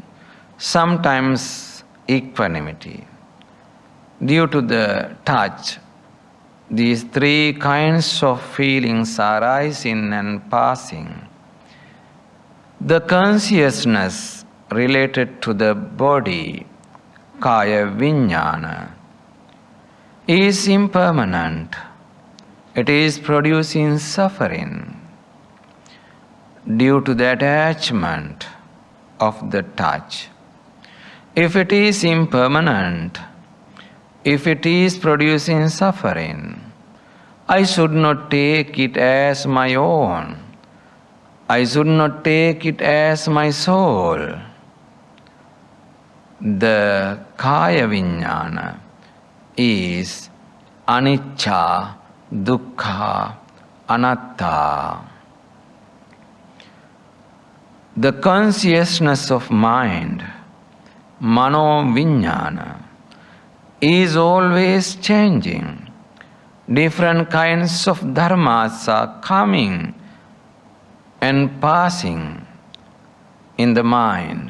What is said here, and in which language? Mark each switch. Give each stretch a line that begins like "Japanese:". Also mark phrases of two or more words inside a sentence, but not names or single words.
English: Sometimes equanimity. Due to the touch, these three kinds of feelings arising and passing. The consciousness related to the body,
Sanskrit: kaya vijnana,
English: is impermanent. It is producing suffering due to the attachment of the touch. If it is impermanent, if it is producing suffering, I should not take it as my own. I should not take it as my soul. The
Sanskrit: kaya vijnana
English: is
Pali: anicca, dukkha, anatta.
English: The consciousness of mind,
Sanskrit: mano vijnana,
English: is always changing. Different kinds of dharmas are coming and passing in the mind.